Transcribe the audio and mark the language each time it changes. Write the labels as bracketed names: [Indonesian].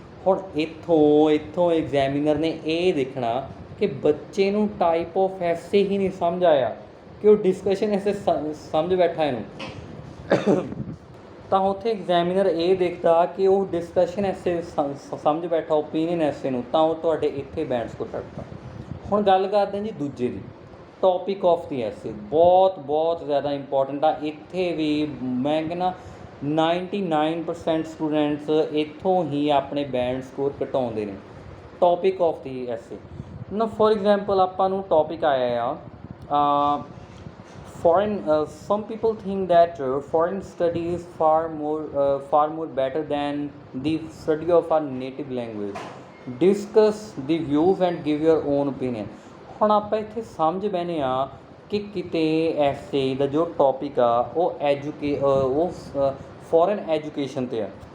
[Punjabi] ਹੁਣ ਇੱਥੋਂ ਐਗਜ਼ਾਮੀਨਰ ਨੇ ਇਹ ਦੇਖਣਾ ਕਿ ਬੱਚੇ ਨੂੰ ਟਾਈਪ ਆਫ ਐਸੇ ਹੀ ਨਹੀਂ ਸਮਝ ਆਇਆ ਕਿ ਉਹ ਡਿਸਕਸ਼ਨ ਐਸੇ ਸਮਝ ਬੈਠਾ ਇਹਨੂੰ ਤਾਂ ਉੱਥੇ ਐਗਜ਼ਾਮੀਨਰ ਇਹ ਦੇਖਦਾ ਕਿ ਉਹ ਡਿਸਕਸ਼ਨ ਐਸੇ ਸਮਝ ਬੈਠਾ ਓਪੀਨੀਅਨ ਐਸੇ ਨੂੰ, ਤਾਂ ਉਹ ਤੁਹਾਡੇ ਇੱਥੇ ਬੈਂਡ ਸਕੋਰ ਕੱਟਦਾ। ਹੁਣ ਗੱਲ ਕਰਦੇ ਹਾਂ ਜੀ ਦੂਜੇ ਦੀ, ਟੌਪਿਕ ਆਫ ਦੀ ਐਸੇ ਬਹੁਤ ਜ਼ਿਆਦਾ ਇੰਪੋਰਟੈਂਟ ਆ। ਇੱਥੇ ਵੀ ਮੈਂ ਕਹਿੰਦਾ 99% ਸਟੂਡੈਂਟਸ ਇੱਥੋਂ ਹੀ ਆਪਣੇ ਬੈਂਡ ਸਕੋਰ ਘਟਾਉਂਦੇ ਨੇ। ਟੌਪਿਕ ਆਫ ਦੀ ਐਸੇ ਨਾ, ਫੋਰ ਐਗਜ਼ਾਮਪਲ ਆਪਾਂ ਨੂੰ ਟੌਪਿਕ ਆਇਆ ਆ [English] foreign some people think that foreign study is far more better than the study of our native language. Discuss the views and give your own opinion. [Punjabi] ਹੁਣ ਆਪਾਂ ਇੱਥੇ ਸਮਝ ਬੈਨੇ ਆ ਕਿ ਕਿਤੇ ਐਸੇ ਦਾ ਜੋ ਟੌਪਿਕ ਆ ਉਹ ਫੋਰਨ ਐਜੂਕੇਸ਼ਨ 'ਤੇ ਆ।